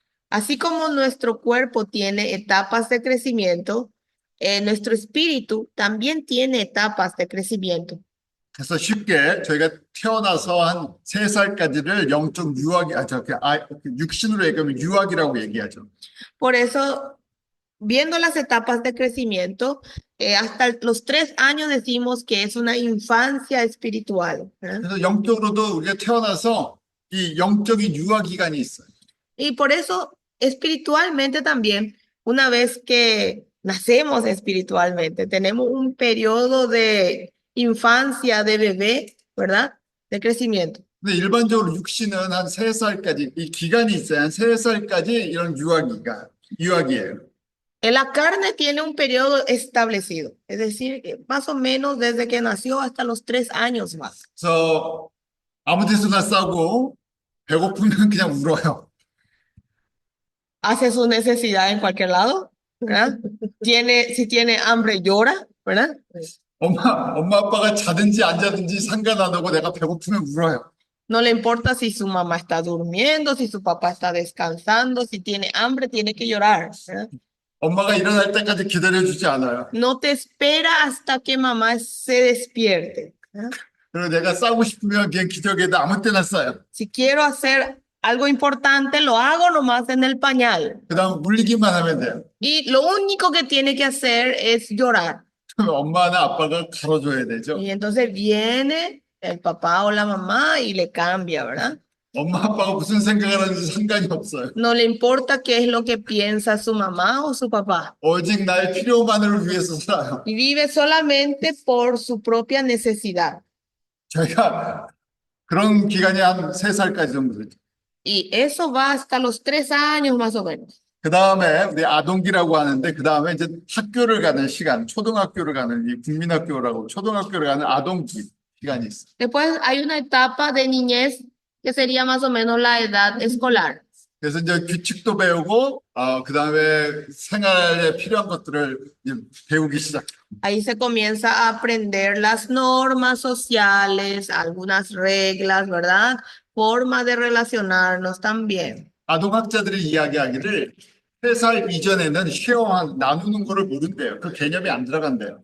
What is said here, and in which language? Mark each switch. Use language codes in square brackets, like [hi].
[es] Así como nuestro cuerpo tiene etapas de crecimiento, nuestro espíritu también tiene etapas de crecimiento. [ko] 그래서 쉽게 저희가 태어나서 한 3살까지를 영적 유아기, 육신으로 얘기하면 유아기라고 얘기하죠. [es] Por eso, viendo las etapas de crecimiento, hasta los 3 años decimos que es una infancia espiritual, ¿verdad? [ko] 그래서 영적으로도 우리가 태어나서 이 영적인 유아 기간이 있어요. [es] Y por eso, espiritualmente también, una vez que nacemos espiritualmente, tenemos un periodo de infancia, de bebé, ¿verdad? De crecimiento. [ko] 근데 일반적으로 육신은 한 3살까지 이 기간이 있어요. 한 3살까지 이런 유아기예요. [es] La carne tiene un periodo establecido, es decir, que más o menos desde que nació hasta los 3 años más. [ko] 그래서 아무 데서나 싸고 배고프면 그냥 울어요. [es] Hace su necesidad en cualquier lado, ¿verdad? Si tiene hambre, llora, ¿verdad? [ko] 엄마 아빠가 자든지 안 자든지 상관 안 하고 내가 배고프면 울어요. [es] No le importa si su mamá está durmiendo, si su papá está descansando, si tiene hambre, tiene que llorar, ¿verdad? [ko] 엄마가 일어날 때까지 기다려주지 않아요. [es] No te espera hasta que mamá se despierte, ¿verdad? [ko] 그리고 내가 싸고 싶으면 그냥 기저귀에다 아무 때나 싸요. [es] Si quiero hacer algo importante, lo hago nomás en el pañal. [ko] 그다음 물리기만 하면 돼요. [es] Y lo único que tiene que hacer es llorar. [ko] 그럼 엄마나 아빠가 갈아줘야 되죠. [es] Y entonces viene el papá o la mamá y le cambia, ¿verdad? [ko] 엄마 아빠가 무슨 생각을 하는지 상관이 없어요. [es] No le importa qué es lo que piensa su mamá o su papá. [ko] 오직 나의 필요만을 위해서 살아요. [es] Y vive solamente por su propia necesidad. [ko] 저희가 그런 기간이 한 3살까지 정도 되죠. [es] Y eso va hasta los 3 años más o menos. [ko] 그 다음에 우리 아동기라고 하는데 그 다음에 이제 학교를 가는 시간, 초등학교를 가는 이 국민학교라고 초등학교를 가는 아동기 시간이 있어요. [es] Después hay una etapa de niñez que sería más o menos la edad escolar. [ko] 그래서 이제 규칙도 배우고, 그 다음에 생활에 필요한 것들을 이제 배우기 시작해요. [es] Ahí se comienza a aprender las normas sociales, algunas reglas, ¿verdad? Forma de relacionarnos también. [ko] 아동학자들이 이야기하기를 3살 이전에는 나누는 거를 모른대요. 그 개념이 안 들어간대요.